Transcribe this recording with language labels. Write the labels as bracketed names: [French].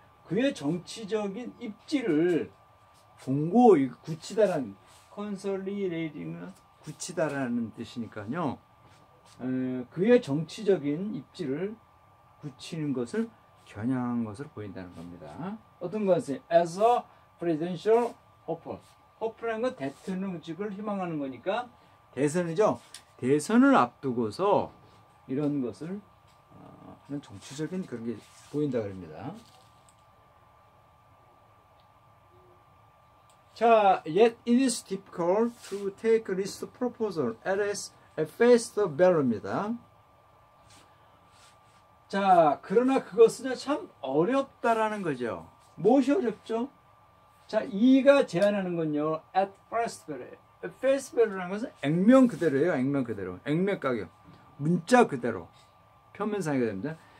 [Korean] 그의 정치적인 입지를 공고히 굳히다라는, consolidating은 굳히다라는 뜻이니까요. 그의 정치적인 입지를 굳히는 것을 겨냥한 것으로 보인다는 겁니다. 어떤 것은 [English] as a presidential hopeful. [Korean] hopeful한 건 대통령직을 희망하는 거니까 대선이죠. 대선을 앞두고서 이런 것을 하는 정치적인 그런 게 보인다 그럽니다. [English] 자, yet it is difficult to take this proposal at face value입니다. [Korean] 자, 그러나 그것은 참 어렵다라는 거죠. 무엇이 어렵죠? 자, 이가 제안하는 건요, [English] at face value. [Korean] face value라는 것은 액면 그대로예요. 액면 그대로. 액면 가격. 문자 그대로. 표면상이가 됩니다.